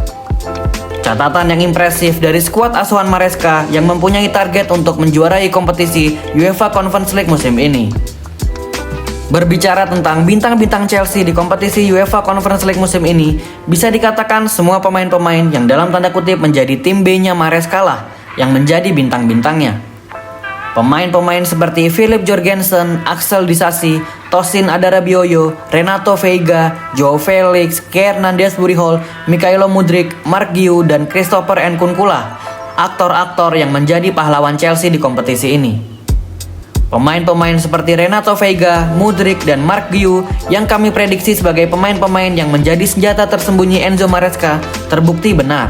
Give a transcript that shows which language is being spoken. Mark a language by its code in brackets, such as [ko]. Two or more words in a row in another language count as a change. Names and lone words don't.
[id] Catatan yang impresif dari skuad asuhan Maresca yang mempunyai target untuk menjuarai kompetisi UEFA Conference League musim ini. Berbicara tentang bintang-bintang Chelsea di kompetisi UEFA Conference League musim ini, bisa dikatakan semua pemain-pemain yang dalam tanda kutip menjadi tim B-nya Maresca lah yang menjadi bintang-bintangnya. Pemain-pemain seperti Philip Jorgensen, Axel Disasi, Tosin Adarabioyo, Renato Veiga, Joao Felix, Kai Hernandez Burihol, Mykhailo Mudryk, Mark Guiu, dan Christopher Nkunku lah aktor-aktor yang menjadi pahlawan Chelsea di kompetisi ini. Pemain-pemain seperti Renato Veiga, Mudryk, dan Mark Guiu yang kami prediksi sebagai pemain-pemain yang menjadi senjata tersembunyi Enzo Maresca terbukti benar.